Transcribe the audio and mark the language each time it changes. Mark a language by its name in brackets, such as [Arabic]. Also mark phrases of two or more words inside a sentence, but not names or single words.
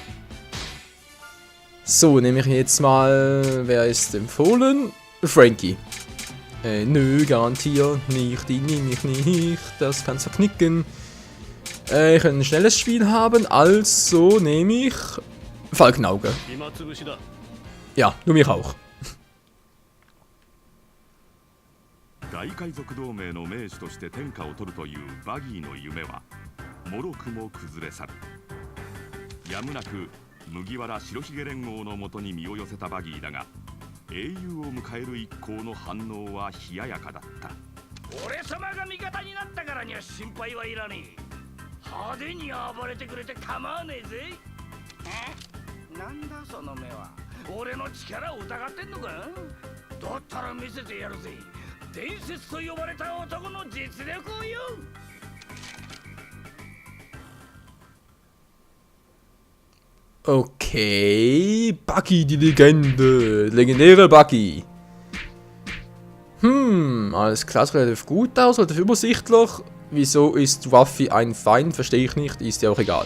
[German] So, nehme ich jetzt mal, wer ist empfohlen? Frankie. Nö, garantiert nicht, die nehme ich nicht, das kannst du knicken. Ich kann ein schnelles Spiel haben, also nehme ich Falkenauge. Ja, du mich auch. [Japanese] 大海賊同盟の盟主として天下を取るというバギーの夢はもろくも崩れ去る。やむなく麦わら白ひげ連合のもとに身を寄せたバギーだが、英雄を迎える一行の反応は冷ややかだった。俺様が味方になったからには心配はいらねえ。派手に暴れてくれて構わねえぜ。なんだその目は。俺の力を疑ってんのか。だったら見せてやるぜ。伝説と呼ばれた男の実力をよ。 [German] Okay, Buggy, die Legende. Legendäre Buggy. Alles klar, sieht relativ gut aus, relativ übersichtlich. Wieso ist Ruffy ein Feind? Verstehe ich nicht, ist ja auch egal.